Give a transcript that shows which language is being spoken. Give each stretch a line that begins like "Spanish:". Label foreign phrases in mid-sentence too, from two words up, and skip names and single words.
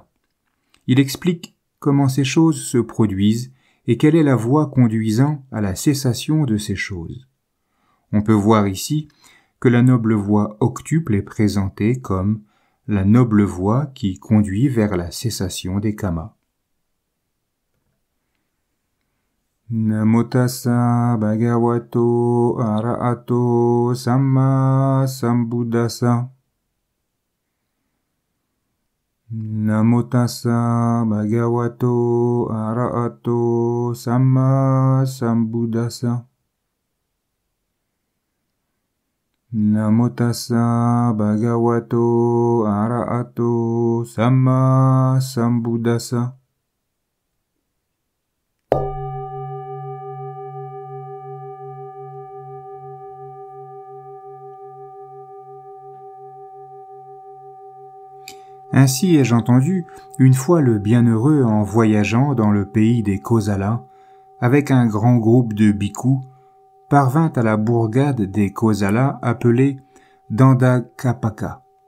French: Il explique comment ces choses se produisent et quelle est la voie conduisant à la cessation de ces choses. On peut voir ici que la noble voie octuple est présentée comme la noble voie qui conduit vers la cessation des kamas.
Pali: Namo tassa bhagavato arahato samma sambuddhassa. Namo tassa bhagavato arahato samma sambuddhassa. Namo tassa bhagavato arahato samma sambuddhassa.
French: Ainsi ai-je entendu une fois le bienheureux en voyageant dans le pays des Kosala, avec un grand groupe de bhikkhus, parvint à la bourgade des Kosala appelée Dandakapaka.